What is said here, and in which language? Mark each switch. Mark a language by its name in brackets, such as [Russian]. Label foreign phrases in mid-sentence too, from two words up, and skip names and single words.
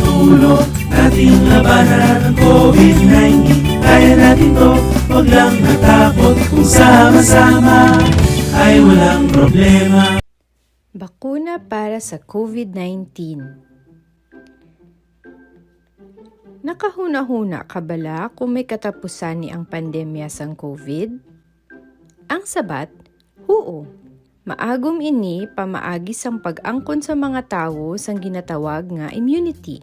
[Filipino] isusulong nating labanan ng COVID-19. Kaya natin to, huwag lang natakot. Kung sama-sama ay walang problema. Bakuna para sa COVID-19. [Hiligaynon] Nakahuna-huna ka bala kung may katapusan ni ang pandemya sang COVID? Ang sabat, oo. Maagom ini pamaagi sang pag-angkon sa mga tawo sang ginatawag nga immunity.